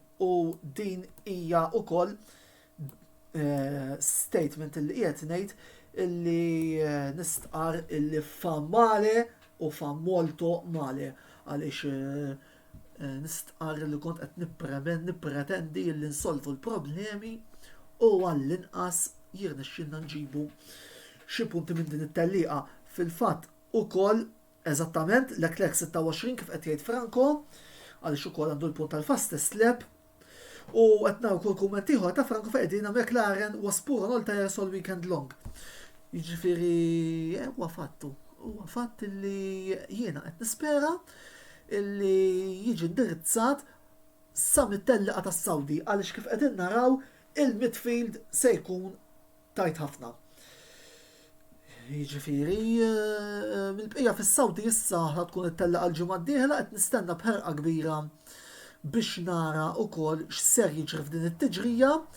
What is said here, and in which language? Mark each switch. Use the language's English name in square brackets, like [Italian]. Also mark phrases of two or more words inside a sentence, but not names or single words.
[Maltese] U din hija wkoll statement illi qiegħed ngħid illi nistqar illi [Italian] fa male u fa molto male [Maltese] għaliex nistqar li kont qed nippretendi illi nsolvu l-problemi u għall-inqas jirnexxinna nġibu xi punti minn din it-tellieqa. Fil-fatt ukoll eżattament Leclerc 26 kif qed jgħid Franco għaliex ukoll għandu l-punt tal- [English] fastest lap [Maltese] u qed naraw kull kumment ieħor ta' Franco f'qegħdin [English] McLaren was poor on all tires all weekend long. [Maltese] Jiġifieri huwa fatt illi jiena qed nispera illi jiġi indirizzat sa mit-tellieqa tas-Saudi għaliex kif qegħdin naraw il-midfield se jkun tajt ħafna. Jiġifieri mill-bqija fis-Saudi issa tkun it-tellieqa l-ġimgħa d-dieħla qed nistenna bħerqa kbira biex nara wkoll x'ser jiġri f'din it-tiġrija.